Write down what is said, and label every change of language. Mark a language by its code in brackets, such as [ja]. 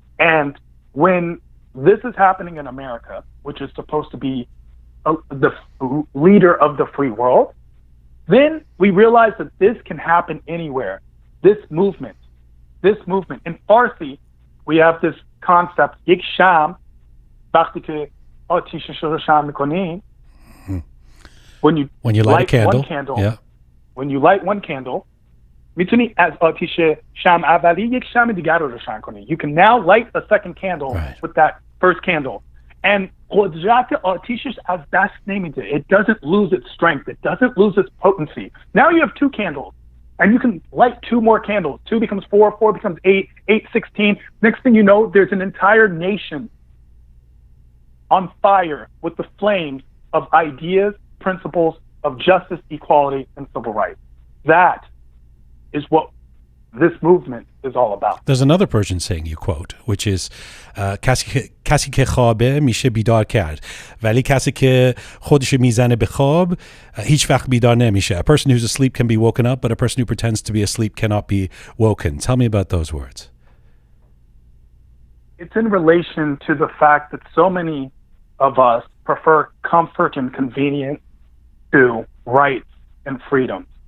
[en] And when this is happening in America, which is supposed to be the leader of the free world, then we realize that this can happen anywhere. This movement. In Farsi, we have this concept, [fa] yek sham, وقتی که آتیشش رو روشن می‌کنی, [en] when you light one candle, yeah. When you light one candle, [fa] میتونی از آتیش شمع اولی یک شمع دیگر رو روشن کنی. [en] You can now light a second candle with that first candle. [fa] And قدرت آتیشش از دست نمیده. [en] It doesn't lose its strength. It doesn't lose its potency. Now you have two candles. And you can light two more candles. 2 becomes 4, 4 becomes 8, 8, 16. Next thing you know, there's an entire nation on fire with the flames of ideas, principles of justice, equality, and civil rights. That is what this movement is all about. There's another Persian saying you quote, which is [fa] کسی که خوابه میشه بیدار کرد ولی کسی که خودش میزنه به خواب هیچ وقت بیدار نمیشه. [en] A person who's asleep can be woken up, but a person who pretends to be asleep cannot be woken. Tell me about those words. It's in relation to the fact that so many of us prefer comfort and convenience to rights and freedoms.